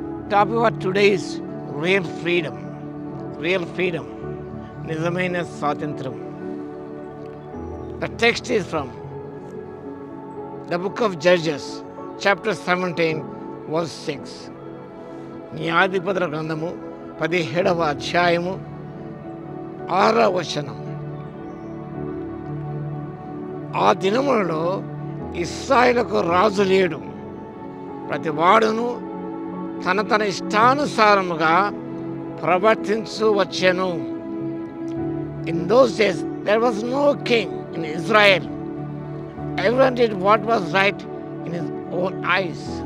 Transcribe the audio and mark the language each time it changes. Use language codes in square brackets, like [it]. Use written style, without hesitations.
[en] Topic of today is real freedom. Real freedom. [te] Nizamaina Swatantram. [en] The text is from the book of Judges, chapter 17, verse 6. [te] న్యాయాధిపతుల గ్రంథము 17వ అధ్యాయము 6వ వచనం. ఆ దినములలో ఇశ్రాయేలుకు రాజు లేడు, ప్రతి వాడును తన ఇష్టానుసారముగా ప్రవర్తించు వచ్చెను. [en] In those days there was no king in Israel. Everyone did what was right in his own eyes.